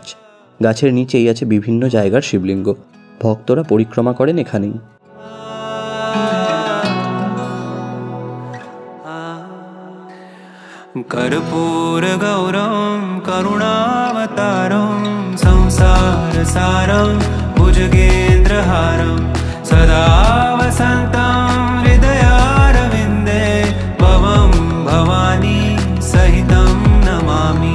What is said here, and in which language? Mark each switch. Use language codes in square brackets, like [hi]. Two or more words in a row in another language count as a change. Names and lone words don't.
[bn] গাছের নিচেই আছে বিভিন্ন জায়গার শিবলিঙ্গ। ভক্তরা পরিক্রমা করেন এখানেই। [sa] कर्पूर गौरम करुणावतारम संसार सारम भुजगेन्द्रहारम सदा वसन्तं हृदयारविन्दे भवं भवानी सहितं नमामि।